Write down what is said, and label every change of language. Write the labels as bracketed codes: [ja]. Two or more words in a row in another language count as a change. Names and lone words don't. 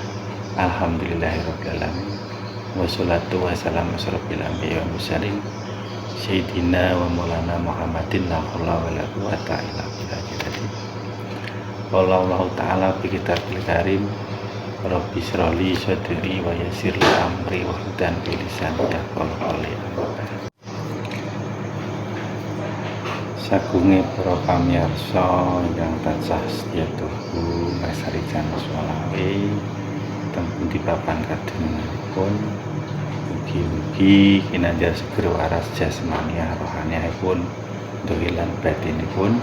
[ar] الحمد لله رب العالمين. والصلاة والسلام أشرف الأنبياء والمرسلين سيدنا ومولانا محمد لا حول ولا قوة إلا بالله. قال الله تعالى بالكتاب الكريم. رب اشرح لي صدري ويسر لي أمري واحلل بلساني يفقه قولي. [jv] Sagunge para pamirsa ingkang tansah setya tuhu ngrasani channel Swalawe teng pundi papan kadonipun, mugi-mugi kinanjar seger waras jasmani rohaniipun dugi lan batinipun.